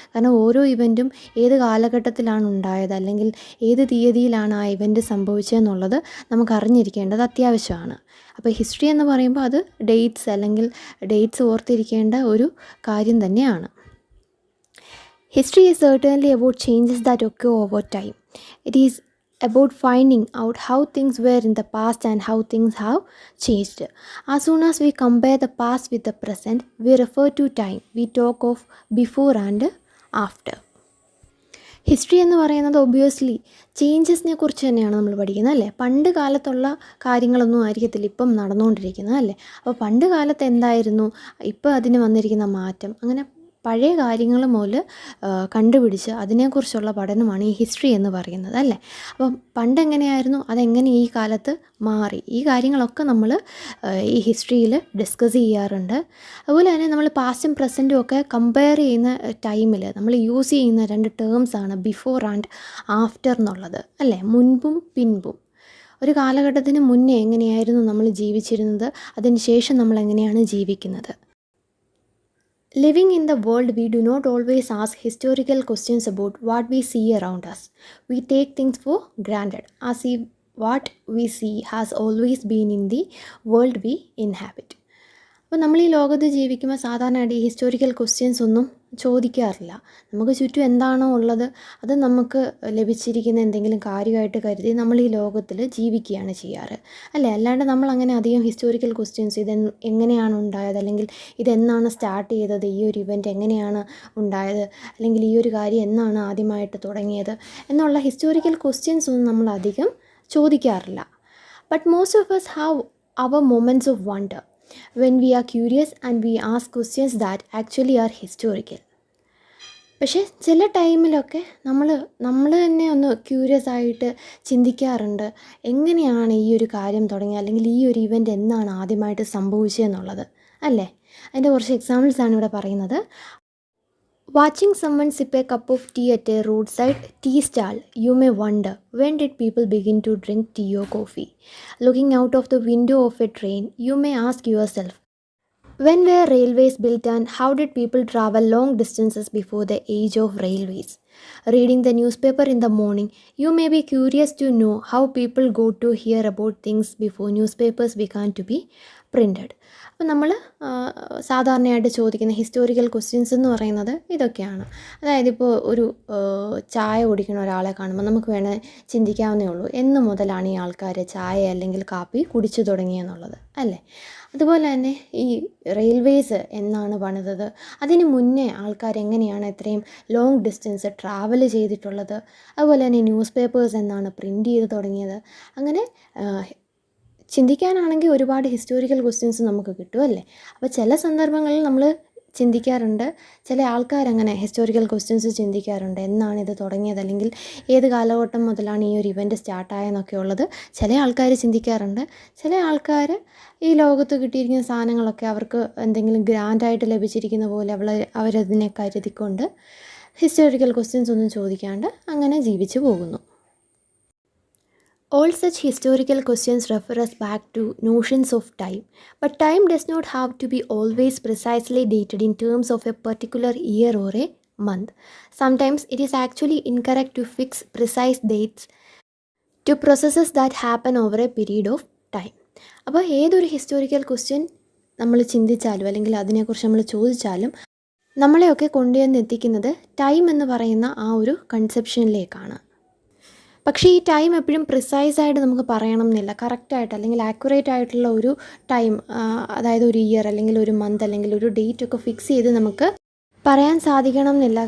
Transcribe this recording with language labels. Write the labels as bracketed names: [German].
[Malayalam] കാരണം ഓരോ ഇവൻറ്റും ഏത് കാലഘട്ടത്തിലാണ് ഉണ്ടായത് അല്ലെങ്കിൽ ഏത് തീയതിയിലാണ് ആ ഇവൻറ്റ് സംഭവിച്ചതെന്നുള്ളത് നമുക്ക് അറിഞ്ഞിരിക്കേണ്ടത് അത്യാവശ്യമാണ്. അപ്പോൾ ഹിസ്റ്ററി എന്ന് പറയുമ്പോൾ അത് ഡേറ്റ്സ് അല്ലെങ്കിൽ ഡേറ്റ്സ് ഓർത്തിരിക്കേണ്ട ഒരു കാര്യം തന്നെയാണ്. [English] History is certainly about changes that occur over time. It is about finding out how things were in the past and how things have changed. As soon as we compare the past with the present, we refer to time. We talk of before and after. [Malayalam] History എന്ന് പറയുന്നത് obviously ചേഞ്ചസിനെ കുറിച്ച് തന്നെയാണ് നമ്മൾ പഠിക്കുന്നത്, അല്ലേ? പണ്ട് കാലത്തുള്ള കാര്യങ്ങളൊന്നും ആയിരിക്കത്തില്ല ഇപ്പം നടന്നുകൊണ്ടിരിക്കുന്നത്, അല്ലേ? അപ്പോൾ പണ്ട് കാലത്ത് എന്തായിരുന്നു, ഇപ്പോൾ അതിന് വന്നിരിക്കുന്ന മാറ്റം, അങ്ങനെ പഴയ കാര്യങ്ങൾ മുതൽ കണ്ടുപിടിച്ച് അതിനെക്കുറിച്ചുള്ള പഠനമാണ് ഈ ഹിസ്റ്ററി എന്ന് പറയുന്നത്, അല്ലേ? അപ്പം പണ്ടെങ്ങനെയായിരുന്നു, അതെങ്ങനെ ഈ കാലത്ത് മാറി, ഈ കാര്യങ്ങളൊക്കെ നമ്മൾ ഈ ഹിസ്റ്ററിയിൽ ഡിസ്കസ് ചെയ്യാറുണ്ട്. അതുപോലെ തന്നെ നമ്മൾ പാസ്റ്റും പ്രസൻറ്റും ഒക്കെ കമ്പയർ ചെയ്യുന്ന ടൈമിൽ നമ്മൾ യൂസ് ചെയ്യുന്ന രണ്ട് ടേംസാണ് ബിഫോർ ആൻഡ് ആഫ്റ്റർ എന്നുള്ളത്, അല്ലേ? മുൻപും പിൻപും. ഒരു കാലഘട്ടത്തിന് മുന്നേ എങ്ങനെയായിരുന്നു നമ്മൾ ജീവിച്ചിരുന്നത്, അതിന് ശേഷം നമ്മൾ എങ്ങനെയാണ് ജീവിക്കുന്നത്. [English] Living in the world, we do not always ask historical questions about what we see around us. We take things for granted, as if what we see has always been in the world we inhabit. [Malayalam] അപ്പോൾ നമ്മൾ ഈ ലോകത്ത് ജീവിക്കുമ്പോൾ സാധാരണയായിട്ട് ഈ historical questions ഒന്നും ചോദിക്കാറില്ല. നമുക്ക് ചുറ്റും എന്താണോ ഉള്ളത് അത് നമുക്ക് ലഭിച്ചിരിക്കുന്ന എന്തെങ്കിലും കാര്യമായിട്ട് കരുതി നമ്മൾ ഈ ലോകത്തിൽ ജീവിക്കുകയാണ് ചെയ്യാറ്, അല്ലേ? അല്ലാണ്ട് നമ്മൾ അങ്ങനെ അധികം ഹിസ്റ്റോറിക്കൽ ക്വസ്റ്റ്യൻസ് എങ്ങനെയാണ് ഉണ്ടായത്, അല്ലെങ്കിൽ ഇതെന്നാണ് സ്റ്റാർട്ട് ചെയ്തത്, ഈ ഒരു ഇവൻറ്റ് എങ്ങനെയാണ് ഉണ്ടായത്, അല്ലെങ്കിൽ ഈ ഒരു കാര്യം എന്നാണ് ആദ്യമായിട്ട് തുടങ്ങിയത് എന്നുള്ള ഹിസ്റ്റോറിക്കൽ ക്വസ്റ്റ്യൻസ് ഒന്നും നമ്മൾ അധികം ചോദിക്കാറില്ല. [English] But most of us have our moments of wonder when we are curious and we ask questions that actually are historical. [Malayalam] പക്ഷേ ചില ടൈമിലൊക്കെ നമ്മൾ തന്നെ ഒന്ന് ക്യൂരിയസ് ആയിട്ട് ചിന്തിക്കാറുണ്ട്, എങ്ങനെയാണ് ഈ ഒരു കാര്യം തുടങ്ങിയത്, അല്ലെങ്കിൽ ഈ ഒരു ഇവൻ്റ് എന്നാണ് ആദ്യമായിട്ട് സംഭവിച്ചതെന്നുള്ളത്, അല്ലേ? അതിൻ്റെ കുറച്ച് എക്സാമ്പിൾസാണ് ഇവിടെ പറയുന്നത്. [English] Watching someone sip a cup of tea at a roadside tea stall, you may wonder, when did people begin to drink tea or coffee? Looking out of the window of a train, you may ask yourself, when were railways built and how did people travel long distances before the age of railways? Reading the newspaper in the morning, you may be curious to know how people got to hear about things before newspapers began to be printed. [Malayalam] അപ്പോൾ നമ്മൾ സാധാരണയായിട്ട് ചോദിക്കുന്ന historical questions എന്ന് പറയുന്നത് ഇതൊക്കെയാണ്. അതായത് ഇപ്പോൾ ഒരു ചായ കുടിക്കുന്ന ഒരാളെ കാണുമ്പോൾ നമുക്ക് വേണേൽ ചിന്തിക്കാവുന്നേ ഉള്ളൂ, എന്ന് മുതലാണ് ഈ ആൾക്കാർ ചായ അല്ലെങ്കിൽ കാപ്പി കുടിച്ചു തുടങ്ങിയെന്നുള്ളത്, അല്ലേ? അതുപോലെ തന്നെ ഈ റെയിൽവേസ് എന്നാണ് പണിതത്, അതിന് മുന്നേ ആൾക്കാർ എങ്ങനെയാണ് ഇത്രയും ലോങ് ഡിസ്റ്റൻസ് ട്രാവൽ ചെയ്തിട്ടുള്ളത്, അതുപോലെ തന്നെ ന്യൂസ് പേപ്പേഴ്സ് എന്നാണ് പ്രിൻ്റ് ചെയ്ത് തുടങ്ങിയത്. അങ്ങനെ ചിന്തിക്കാനാണെങ്കിൽ ഒരുപാട് ഹിസ്റ്റോറിക്കൽ ക്വസ്റ്റ്യൻസ് നമുക്ക് കിട്ടും, അല്ലേ? അപ്പോൾ ചില സന്ദർഭങ്ങളിൽ നമ്മൾ ചിന്തിക്കാറുണ്ട്, ചില ആൾക്കാരങ്ങനെ ഹിസ്റ്റോറിക്കൽ ക്വസ്റ്റ്യൻസ് ചിന്തിക്കാറുണ്ട്, എന്നാണ് ഇത് തുടങ്ങിയത്, അല്ലെങ്കിൽ ഏത് കാലഘട്ടം മുതലാണ് ഈ ഒരു ഇവൻ്റ് സ്റ്റാർട്ടായെന്നൊക്കെ ഉള്ളത് ചില ആൾക്കാർ ചിന്തിക്കാറുണ്ട്. ചില ആൾക്കാർ ഈ ലോകത്ത് കിട്ടിയിരിക്കുന്ന സാധനങ്ങളൊക്കെ അവർക്ക് എന്തെങ്കിലും ഗ്രാൻഡായിട്ട് ലഭിച്ചിരിക്കുന്ന പോലെ അവരതിനെ കരുതിക്കൊണ്ട് ഹിസ്റ്റോറിക്കൽ ക്വസ്റ്റ്യൻസ് ഒന്നും ചോദിക്കാണ്ട് അങ്ങനെ ജീവിച്ചു പോകുന്നു. [English] All such historical questions refer us back to notions of time. But time does not have to be always precisely dated in terms of a particular year or a month. Sometimes it is actually incorrect to fix precise dates to processes that happen over a period of time. [Malayalam] അപ്പോൾ ഏതൊരു historical question നമ്മൾ ചിന്തിച്ചാലും അല്ലെങ്കിൽ അതിനെക്കുറിച്ച് നമ്മൾ ചോദിച്ചാലും നമ്മളെയൊക്കെ കൊണ്ടുവന്ന് എത്തിക്കുന്നത് ടൈം എന്ന് പറയുന്ന ആ ഒരു കൺസെപ്ഷനിലേക്കാണ്. പക്ഷേ ഈ ടൈം എപ്പോഴും പ്രിസൈസായിട്ട് നമുക്ക് പറയണം എന്നില്ല, കറക്റ്റായിട്ട് അല്ലെങ്കിൽ ആക്യുറേറ്റ് ആയിട്ടുള്ള ഒരു ടൈം, അതായത് ഒരു ഇയർ അല്ലെങ്കിൽ ഒരു മന്ത് അല്ലെങ്കിൽ ഒരു ഡേറ്റ് ഒക്കെ ഫിക്സ് ചെയ്ത് നമുക്ക് പറയാൻ സാധിക്കണം എന്നില്ല.